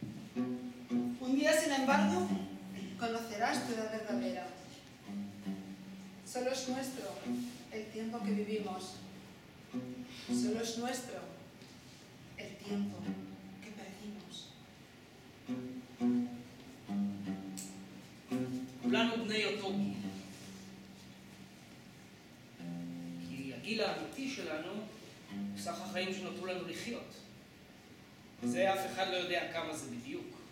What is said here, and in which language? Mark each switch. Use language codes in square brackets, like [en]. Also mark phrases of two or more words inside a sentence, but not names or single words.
[es] Un día, sin embargo, conocerás tu edad verdadera. Solo es nuestro el tiempo que vivimos. Solo es nuestro el tiempo que perdimos. [he] כולנו בני אותו גיל. כי הגיל האמיתי שלנו הוא סך החיים שנותרו לנו לחיות. זה אף אחד לא יודע כמה זה בדיוק.